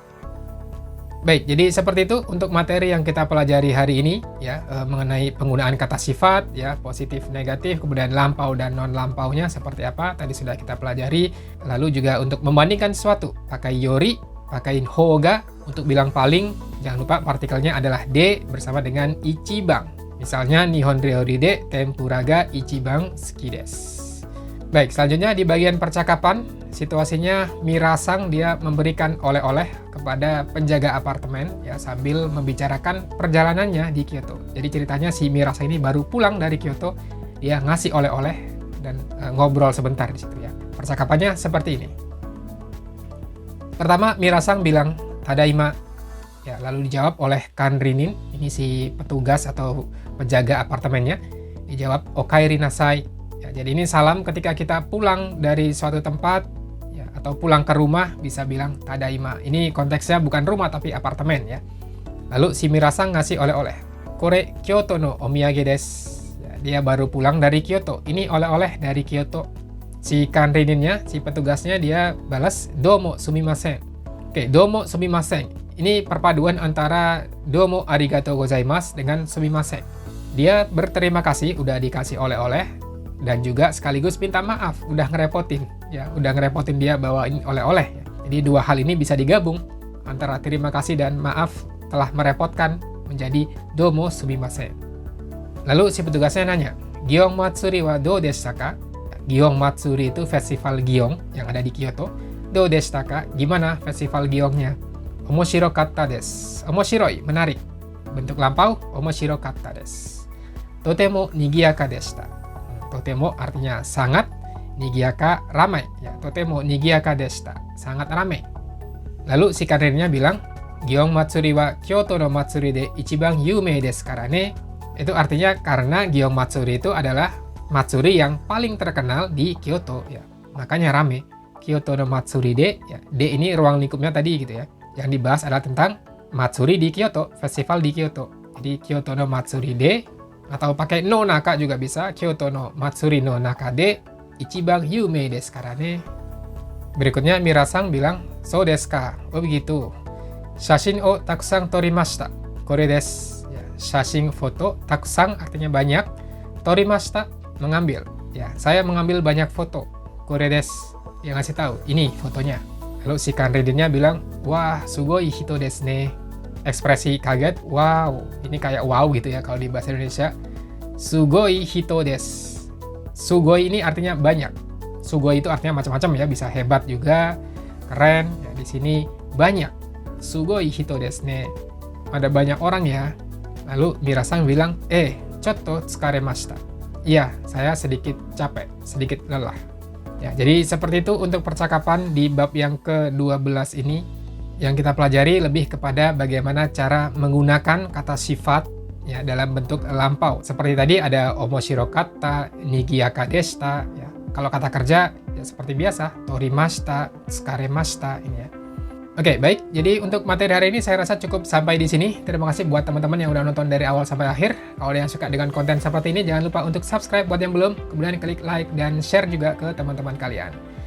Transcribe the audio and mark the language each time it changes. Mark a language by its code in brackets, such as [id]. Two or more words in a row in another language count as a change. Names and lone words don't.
[id] Baik, jadi seperti itu untuk materi yang kita pelajari hari ini ya, mengenai penggunaan kata sifat ya, positif, negatif, kemudian lampau dan non lampaunya seperti apa tadi sudah kita pelajari. Lalu juga untuk membandingkan sesuatu, pakai yori, pakai hoga untuk bilang paling, jangan lupa partikelnya adalah de bersama dengan ichiban. [ja] Misalnya 日本料理で天ぷらが一番好きです. [id] Baik, selanjutnya di bagian percakapan, situasinya Mira-san dia memberikan oleh-oleh kepada penjaga apartemen ya sambil membicarakan perjalanannya di Kyoto. Jadi ceritanya si Mira-san ini baru pulang dari Kyoto, dia ngasih oleh-oleh dan ngobrol sebentar di situ ya. Percakapannya seperti ini. Pertama, Mira-san bilang tadaima. Ya, lalu dijawab oleh Kanrinin, ini si petugas atau penjaga apartemennya. [ja] Dijawab おかえりなさい. [id] Ya, jadi ini salam ketika kita pulang dari suatu tempat ya, atau pulang ke rumah bisa bilang tadaima. Ini konteksnya bukan rumah tapi apartemen ya. Lalu si Mira-san ngasih oleh-oleh. [ja] これ京都のお土産です. [id] Ya, dia baru pulang dari Kyoto. Ini oleh-oleh dari Kyoto. Si Kanrininnya, si petugasnya dia balas [ja] どうもすみません. Oke, どうもすみません. [id] Ini perpaduan antara [ja] どうもありがとうございます [id] dengan sumimasen. Dia berterima kasih udah dikasih oleh-oleh. Dan juga sekaligus minta maaf, udah ngerepotin dia bawain oleh-oleh. Ya. Jadi dua hal ini bisa digabung antara terima kasih dan maaf telah merepotkan menjadi [ja] どうもすみません. [id] Lalu si petugasnya nanya, [ja] 祇園祭はどうでしたか? [id] Giong Matsuri itu festival Giong yang ada di Kyoto. [ja] どうでしたか? [id] Gimana festival Giongnya? [ja] 面白かったです. Omoshiroi, [id] menarik. Bentuk lampau, [ja] 面白かったです. とても賑やかでした. [id] Totemo artinya sangat, nigiyaka ramai ya. [ja] とても賑やかでした, [id] sangat ramai. Lalu si karirnya bilang, [ja] 祇園祭は京都の祭りで一番有名ですからね. [id] Itu artinya karena Giong Matsuri itu adalah matsuri yang paling terkenal di Kyoto ya. Makanya rame. [ja] 京都の祭りで [id] ya. De ini ruang lingkupnya tadi gitu ya. Yang dibahas adalah tentang matsuri di Kyoto, festival di Kyoto. Jadi [ja] 京都の祭りで [id] atau pakai [ja] の中 [id] juga bisa. [ja] 京都の祭りの中で一番有名ですからね. [id] Berikutnya Mira-san bilang, [ja] そうですか? [id] Oh begitu. [ja] 写真をたくさん撮りました. これです. [id] Ya, shashin foto, takusang artinya banyak. Torimashita mengambil. Ya, saya mengambil banyak foto. [ja] これです. [id] Dia ngasih tahu, ini fotonya. Lalu si Kanrininnya bilang, [ja] わあすごい人ですね. [id] Ekspresi kaget, wow, ini kayak wow gitu ya kalau di bahasa Indonesia. [ja] すごい人です. [id] Sugoi ini artinya banyak. Sugoi itu artinya macam-macam ya, bisa hebat juga, keren. Ya, di sini banyak. [ja] すごい人ですね. [id] Ada banyak orang ya. Lalu Mira-san bilang, [ja] ちょっと疲れました. [id] Iya, saya sedikit capek, sedikit lelah. Ya, jadi seperti itu untuk percakapan di bab yang ke-12 ini. Yang kita pelajari lebih kepada bagaimana cara menggunakan kata sifat ya dalam bentuk lampau. Seperti tadi ada omoshiro-katta, [ja] 賑やかでした [id] ya. Kalau kata kerja ya seperti biasa, torimashita, tsukaremashita ini ya. Oke, baik. Jadi untuk materi hari ini saya rasa cukup sampai di sini. Terima kasih buat teman-teman yang udah nonton dari awal sampai akhir. Kalau ada yang suka dengan konten seperti ini, jangan lupa untuk subscribe buat yang belum. Kemudian klik like dan share juga ke teman-teman kalian.